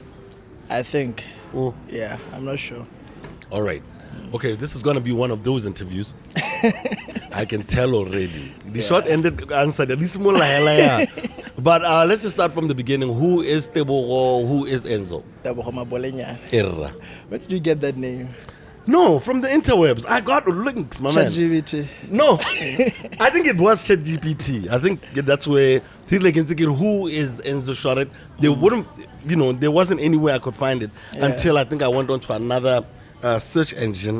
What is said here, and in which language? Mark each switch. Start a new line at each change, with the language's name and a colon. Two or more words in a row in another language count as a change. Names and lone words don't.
English: I think. Oh. Yeah, I'm not sure. All right. Okay, this is going to be one of those interviews. I can tell already. The short-ended answer, the least more But let's just start from the beginning. Who is Tebo? Who is Enzo? Tebogo Mabolenya. Erra. Where did you get that name? No, from the interwebs. I got links, my man. ChatGPT. No, I think it was ChatGPT. I think that's where people can say, who is Enzo Shorty? They wouldn't, there wasn't anywhere I could find it until I think I went on to another search engine.